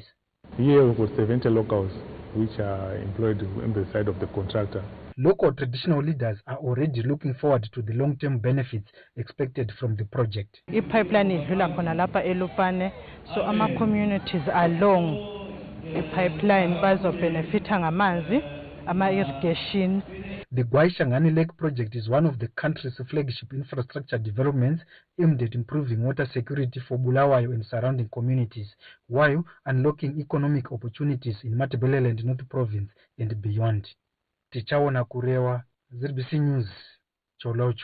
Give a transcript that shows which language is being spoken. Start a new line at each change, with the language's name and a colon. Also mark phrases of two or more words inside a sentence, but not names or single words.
English: Here we've got 70 locals which are employed on the side of the contractor. Local traditional leaders are already looking forward to the long-term benefits expected from the project. The pipeline is elupane, so our communities along the pipeline benefit ngamanzi, ama irrigation. The Gwayi-Shangani Lake project is one of the country's flagship infrastructure developments aimed at improving water security for Bulawayo and surrounding communities, while unlocking economic opportunities in Matabeleland North Province and beyond. Tichawona Kurewa, ZBC News, Cholocho.